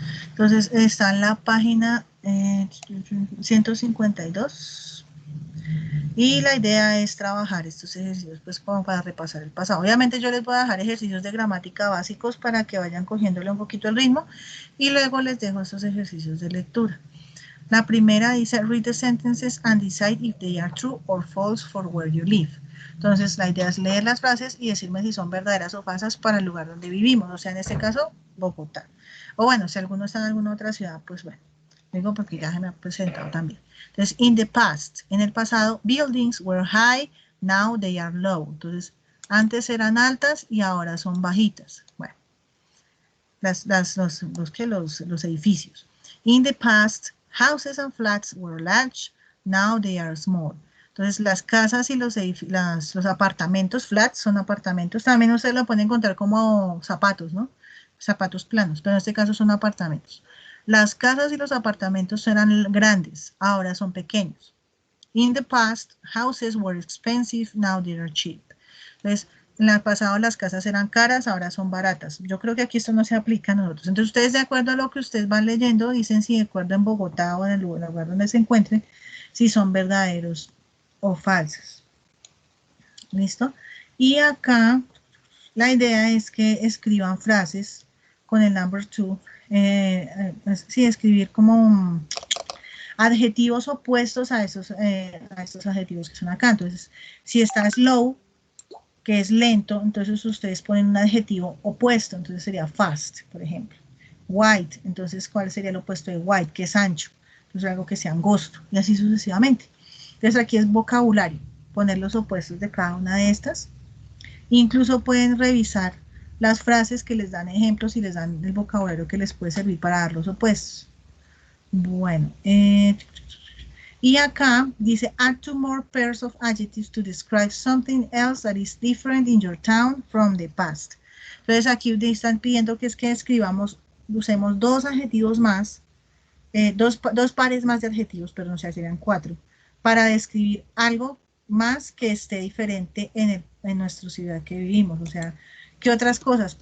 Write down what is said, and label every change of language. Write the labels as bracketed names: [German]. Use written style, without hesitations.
[Spanish] Entonces, está en la página 152. Y la idea es trabajar estos ejercicios pues como para repasar el pasado. Obviamente yo les voy a dejar ejercicios de gramática básicos para que vayan cogiéndole un poquito el ritmo y luego les dejo estos ejercicios de lectura. La primera dice, [English] read the sentences and decide if they are true or false for where you live. [Spanish] Entonces la idea es leer las frases y decirme si son verdaderas o falsas para el lugar donde vivimos, o sea, en este caso, Bogotá. O bueno, si alguno está en alguna otra ciudad, pues bueno, digo porque ya se me ha presentado también. [English] Entonces, in the past, [Spanish] en el pasado, [English] buildings were high, now they are low. [Spanish] Entonces, antes eran altas y ahora son bajitas. Bueno, los edificios. [English] In the past, houses and flats were large, now they are small. [Spanish] Entonces, las casas y los apartamentos, flats son apartamentos, también ustedes lo pueden encontrar como zapatos, ¿no? Zapatos planos, pero en este caso son apartamentos. Las casas y los apartamentos eran grandes, ahora son pequeños. [English] In the past, houses were expensive, now they are cheap. [Spanish] Entonces, en el pasado las casas eran caras, ahora son baratas. Yo creo que aquí esto no se aplica a nosotros. Entonces, ustedes de acuerdo a lo que ustedes van leyendo, dicen si de acuerdo en Bogotá o en el lugar donde se encuentren, si son verdaderos o falsos. ¿Listo? Y acá la idea es que escriban frases con el number 2, sí, escribir como adjetivos opuestos a estos adjetivos que son acá. Entonces, si está slow, que es lento, entonces ustedes ponen un adjetivo opuesto, entonces sería fast, por ejemplo. White, entonces, ¿cuál sería el opuesto de white? Que es ancho, entonces algo que sea angosto, y así sucesivamente. Entonces aquí es vocabulario, poner los opuestos de cada una de estas. Incluso pueden revisar las frases que les dan ejemplos y les dan el vocabulario que les puede servir para dar los opuestos. Bueno, y acá dice, [English] add 2 more pairs of adjectives to describe something else that is different in your town from the past. [Spanish] Entonces aquí están pidiendo que es que escribamos, usemos 2 adjetivos más, dos pares más de adjetivos, perdón, o sea, serían 4, para describir algo más que esté diferente en nuestra ciudad que vivimos. O sea, ¿qué otras cosas?